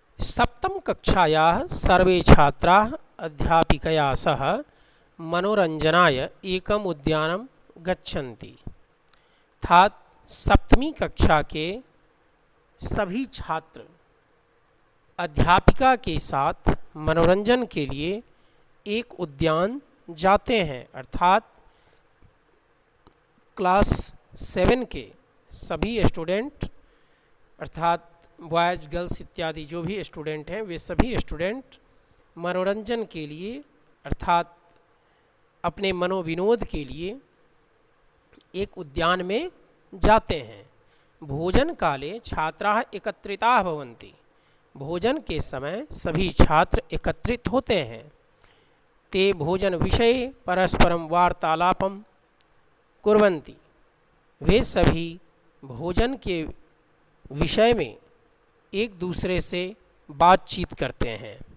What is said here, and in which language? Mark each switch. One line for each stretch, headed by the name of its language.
Sanskrit: सप्तम कक्षायाः सर्वे छात्राः अध्यापिकया सह मनोरंजनाय एकम उद्यानम गच्छन्ति।
Hindi: अर्थात सप्तमी कक्षा के सभी छात्र अध्यापिका के साथ मनोरंजन के लिए एक उद्यान जाते हैं। अर्थात क्लास 7 के सभी स्टूडेंट, अर्थात बॉयज़ गर्ल्स इत्यादि जो भी स्टूडेंट हैं, वे सभी स्टूडेंट मनोरंजन के लिए, अर्थात अपने मनोविनोद के लिए एक उद्यान में जाते हैं।
Sanskrit: भोजन काले छात्राः एकत्रिताः भवन्ति।
Hindi: भोजन के समय सभी छात्र एकत्रित होते हैं।
Sanskrit: ते भोजन विषये परस्परं वार्तालापं कुर्वन्ति।
Hindi: वे सभी भोजन के विषय में एक दूसरे से बातचीत करते हैं।